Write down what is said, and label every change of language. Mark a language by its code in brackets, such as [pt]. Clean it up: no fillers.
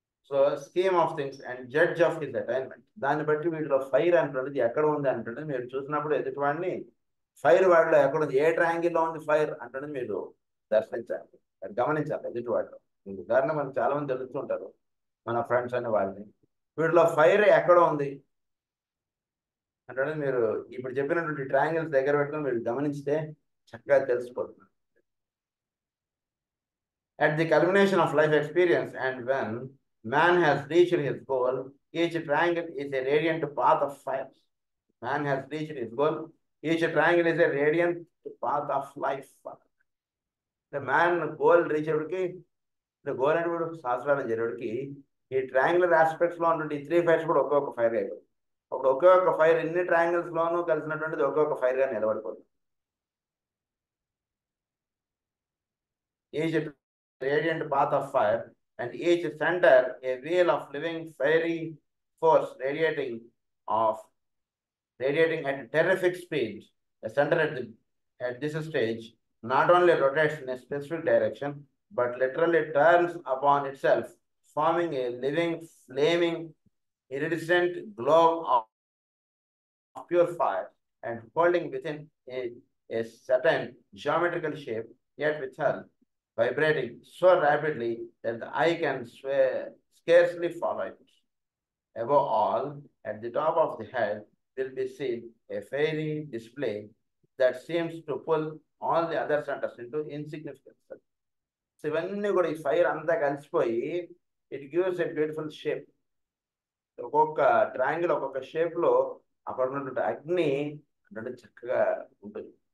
[en] so scheme of things and judge of his attainment, [te] దాన్ని బట్టి వీటిలో ఫైర్ అంటున్నది ఎక్కడ ఉంది అంటున్నది మీరు చూసినప్పుడు ఎదుటివాడిని ఫైర్ వాడిలో ఎక్కడ ఉంది, ఏ ట్రయాంగిల్లో ఉంది ఫైర్ అంటున్నది మీరు దర్శించాలి, గమనించాలి ఎదుటివాడిలో. ఉదాహరణ మనకు చాలా మంది తెలుస్తుంటారు మన ఫ్రెండ్స్ అనే వాళ్ళని, వీటిలో ఫైర్ ఎక్కడ ఉంది అంటే మీరు ఇప్పుడు చెప్పినటువంటి ట్రయాంగిల్స్ దగ్గర పెట్టుకుని మీరు గమనించితే చక్కగా తెలిసిపోతుంది. [en] At the culmination of life experience and when man has reached his goal, each triangle is a radiant path of fire. Man has reached his goal, each triangle is a radiant path of life. The man goal reachedకి, the goal [te] అంటే ఇప్పుడు శాస్త్రాలు జరిగేటికి ఈ triangular ఆస్పెక్ట్స్లో ఉన్నటువంటి ఈ three fires కూడా ఒక్కొక్క fire అయిపోతుంది. అప్పుడు ఒకే ఒక ఫైర్ ఎన్ని ట్రయాంగిల్స్లోనూ కలిసినటువంటిది ఒక్కొక్క ఫైర్గా నిలబడిపోతుంది. [en] Each radiant path of fire, and each center a wheel of living fiery force radiating at terrific speed. The center at this stage not only rotates in a specific direction, but literally turns upon itself, forming a living, flaming, iridescent globe of pure fire, and holding within a certain geometrical shape, yet withal vibrating so rapidly that the eye can scarcely follow it. Above all, at the top of the head will be seen a fairy display that seems to pull all the other centers into insignificance. [te] So ఇవన్నీ కూడా ఈ fire అంతా కలిసిపోయి [en] It gives a beautiful shape. [te] ఒక్కొక్క triangle ఒక్కొక్క షేప్లో అక్కడ ఉన్నటువంటి అగ్ని అంటే చక్కగా ఉంటుంది.